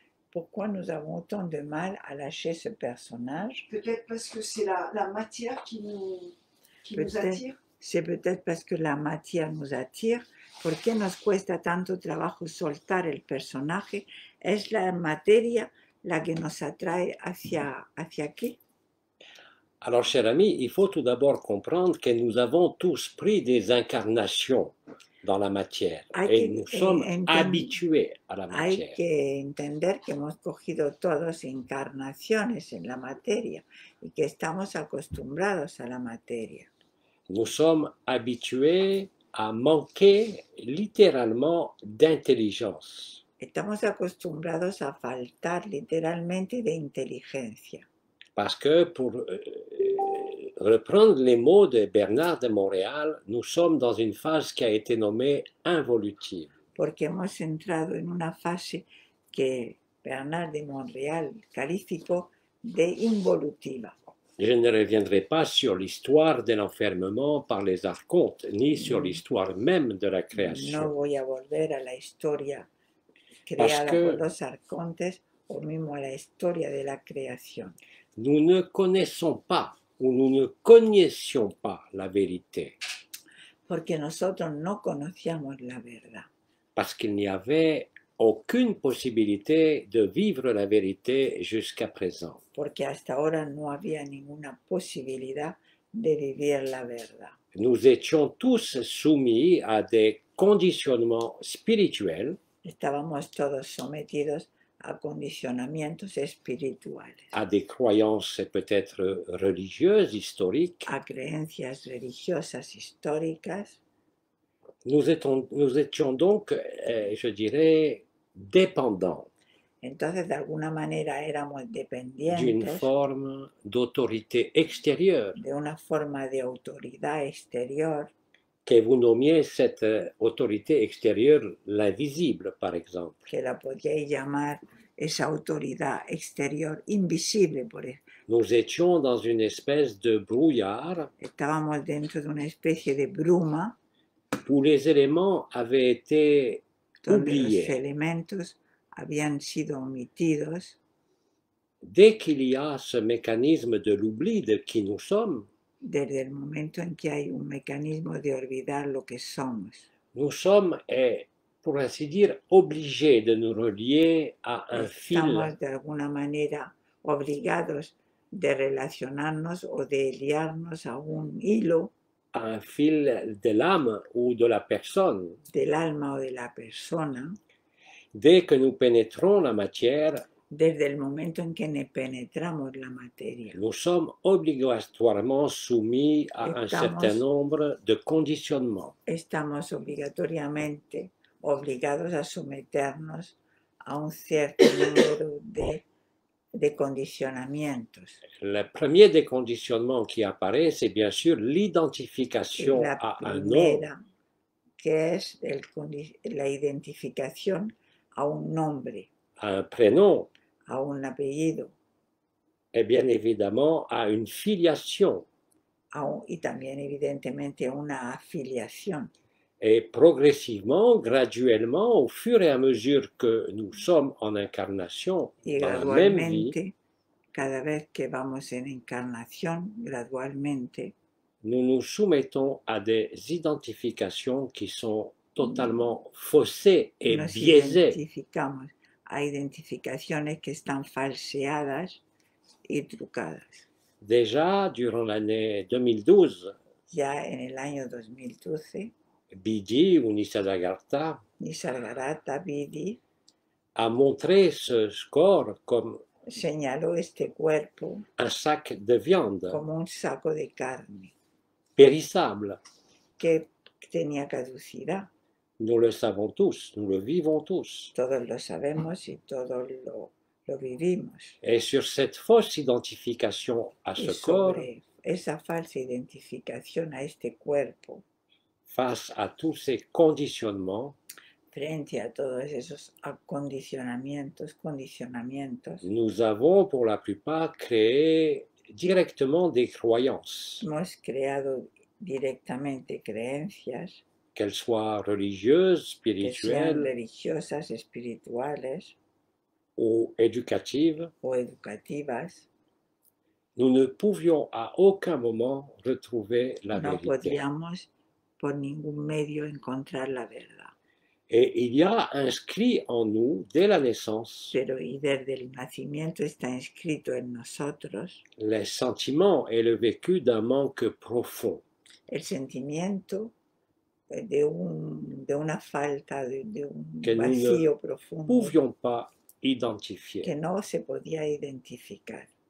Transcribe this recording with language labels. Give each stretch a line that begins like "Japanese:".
French: Pourquoi nous avons autant de mal à lâcher ce personnage? Peut-être parce que c'est la matière qui nous attire. C'est peut-être parce que la matière nous attire.
Spanish: ¿Por qué nos cuesta tanto trabajo soltar el personaje? Es la materia la que nos atrae hacia aquí.
French: Alors, cher ami, il faut tout d'abord comprendre que nous avons tous pris des incarnations dans la matière et nous sommes habitués à la matière.
Spanish: Hay que entender que hemos cogido todos encarnaciones en la materia y que estamos acostumbrados a la materia.
French: Nous sommes habitués à manquer littéralement d'intelligence.
Spanish: Estamos acostumbrados a faltar literalmente de inteligencia.
French: Parce que pour reprendre les mots de Bernard de Montréal, nous sommes dans une phase qui a été nommée involutive.
Spanish: Porque hemos entrado en una fase que Bernard de Montréal calificó de involutiva.
French: Je ne reviendrai pas sur l'histoire de l'enfermement par les archontes, ni sur l'histoire même de la création.
Spanish: No voy a volver a la historia creada por los arcontes o mismo a la historia de la creación.
French: Nous ne connaissons pas ou nous ne connaissions pas la vérité.
Spanish: Porque nosotros no conocíamos la verdad.
French: Parce qu'il n'y avait aucune possibilité de vivre la vérité jusqu'à présent.
Spanish: Porque hasta ahora no había ninguna posibilidad de vivir la verdad.
French: Nous étions tous soumis à des conditionnements spirituels.
Spanish: Estábamos todos sometidos a condicionamientos espirituales.
French: À des croyances peut-être religieuses, historiques.
Spanish: A creencias religiosas históricas.
French: Nous étions donc, je dirais, dépendants.
Spanish: Entonces, de alguna manera éramos dependientes
French: d'une forme d'autorité extérieure.
Spanish: De una forma de autoridad exterior.
French: Que vous nommiez cette autorité extérieure l'invisible, par exemple.
Spanish: Que la podíais llamar esa autoridad exterior invisible, por ejemplo.
French: Nous étions dans une espèce de brouillard.
Spanish: Estábamos dentro de una especie de bruma.
French: Où les éléments avaient été oubliés.
Spanish: Los elementos habían sido omitidos.
French: Dès qu'il y a ce mécanisme de l'oubli de qui nous sommes,
Spanish: desde el momento en que hay un mecanismo de olvidar lo que somos,
French: nous sommes, pour ainsi dire, obligés de nous relier à un fil.
Spanish: Estamos de alguna manera obligados de relacionarnos o de liarnos a un hilo.
French: À un fil de l'âme ou de la personne.
Spanish: Del alma o de la persona.
French: Dès que nous pénétrons la matière,
Spanish: desde el momento en que penetramos la materia,
French: nous sommes obligatoirement soumis à un certain nombre de conditionnements.
Spanish: Estamos obligatoriamente obligados a someternos a un cierto número de condicionamientos.
French: Le premier des conditionnements qui apparaît, c'est bien sûr l'identification à un nom.
Spanish: Que es la identificación a un nombre.
French: À un prénom.
Spanish: A un apellido.
French: Et bien évidemment à une filiation.
Spanish: Y también evidentemente una afiliación.
French: Et progressivement, graduellement, au fur et à mesure que nous sommes en incarnation dans la même vie,
Spanish: cada vez que vamos en encarnación, gradualmente,
French: nous nous soumettons à des identifications qui sont totalement faussées et
Spanish: nos
French: biaisées.
Spanish: identificamos a identificaciones que están falseadas y trucadas.
French: Déjà, durant l'année 2012,
Spanish: Ya en el año 2012,
French: Bidi ou Nisargadatta
Spanish: Nisargadatta Bidi
French: a montré ce corps comme
Spanish: señaló este cuerpo
French: un sac de viande
Spanish: como un saco de carne
French: périssable.
Spanish: que tenía caducidad.
French: Nous le savons tous, nous le vivons tous.
Spanish: Todos lo sabemos y todos lo vivimos.
French: Et sur cette fausse identification à
Spanish: Y
French: ce corps,
Spanish: sobre esa falsa identificación a este cuerpo,
French: face à tous ces conditionnements,
Spanish: frente a todos esos condicionamientos,
French: nous avons pour la plupart créé directement des croyances,
Spanish: hemos creado directamente creencias,
French: qu'elles soient religieuses,
Spanish: que sean
French: spirituelles
Spanish: religiosas, espirituales
French: ou éducatives.
Spanish: o educativas.
French: Nous ne pouvions à aucun moment retrouver la
Spanish: No
French: vérité.
Spanish: podríamos por ningún medio encontrar la verdad.
French: Et il y a inscrit en nous, dès la naissance,
Spanish: Pero y desde el nacimiento está inscrito en nosotros
French: les sentiments et le vécu d'un manque profond.
Spanish: el sentimiento de una falta, de un
French: Que nous ne
Spanish: vacío profundo
French: Pouvions pas
Spanish: que
French: identifier.
Spanish: no se podía identificar.